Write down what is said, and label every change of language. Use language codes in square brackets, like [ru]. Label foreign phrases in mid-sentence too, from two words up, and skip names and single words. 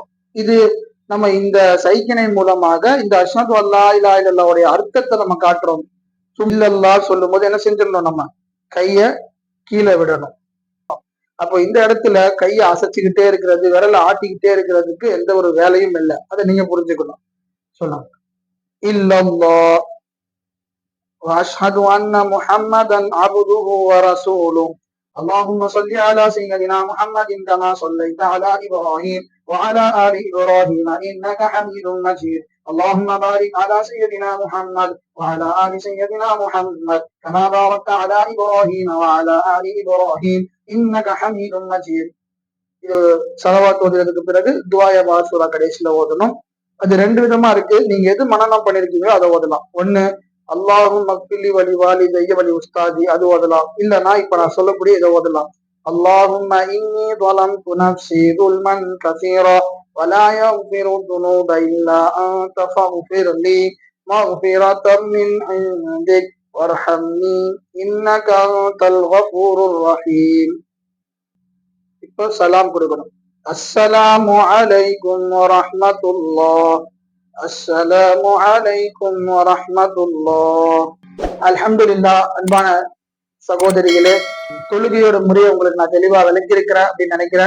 [ta] இது நம்ம இந்த சைக்கினை மூலமாக இந்த [ar] أشهد أن لا إله إلا الله [ta] அர்த்தத்தை நம்ம காட்டுறோம். இல்லல்லா சொல்லும் போது என்ன செஞ்சிடணும், நம்ம கைய கீழே விடணும். அப்போ இந்த இடத்துல கையை அசைச்சுக்கிட்டே இருக்கிறது, விரலை ஆட்டிக்கிட்டே இருக்கிறதுக்கு எந்த ஒரு வேலையும் இல்லை. அதை நீங்க புரிஞ்சுக்கணும். [ar] சொல்லலாம் இல்லல்லாஹ் وأشهد أن محمدا عبده ورسوله اللهم صل على سيدنا محمد كما صليت على إبراهيم وعلى آل إبراهيم إنك حميد مجيد اللهم بارك على سيدنا محمد وعلى آل سيدنا محمد كما باركت على إبراهيم وعلى آل إبراهيم إنك حميد مجيد. [ta] இது ஸலவாத் ஓதுறதுக்கு பிறகு [ar] دعاء مأثورة [ta] கடைசியில ஓதணும். அது ரெண்டு விதமா இருக்கு. நீங்க எது மனனம் பண்ணிருக்கீங்களோ அதை ஓதலாம். ஒண்ணு [ar] اللهم اغفر لي ولوالدي ولأستاذي, [ta] அது ஓதலாம். இல்லைன்னா இப்ப நான் சொல்லக்கூடிய இதை ஓதலாம். [ar] اللهم إني ظلمت نفسي ظلما كثيرا ولا يغفر الذنوب إلا أنت فاغفر لي مغفرة من عندك وارحمني إنك أنت الغفور الرحيم. [ta] இப்போ சலாம் கொடுக்கணும். [ar] السلام عليكم ورحمة الله، السلام عليكم ورحمة الله. [ta] அல்ஹம்துலில்லாஹ். அன்பான சகோதரிகளே, தொழுகையோட முறையை உங்களுக்கு நான் தெளிவா விளக்கியிருக்கிறேன் அப்படின்னு நினைக்கிறேன்.